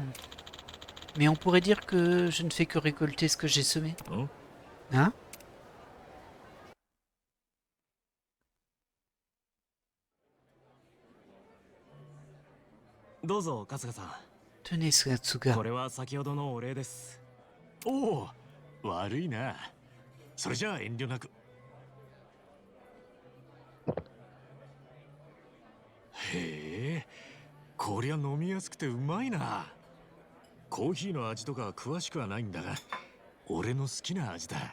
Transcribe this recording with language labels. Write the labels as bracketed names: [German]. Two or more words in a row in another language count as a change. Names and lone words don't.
[French] Mais on pourrait dire que je ne fais que récolter ce que j'ai semé. Hein? Tenez, Satsuga. [Japanese] これは先ほどのお礼です。おお、悪いな。それじゃあ遠慮なく。へえ、こりゃ飲みやすくてうまいな。コーヒーの味とか詳しくはないんだが、俺の好きな味だ。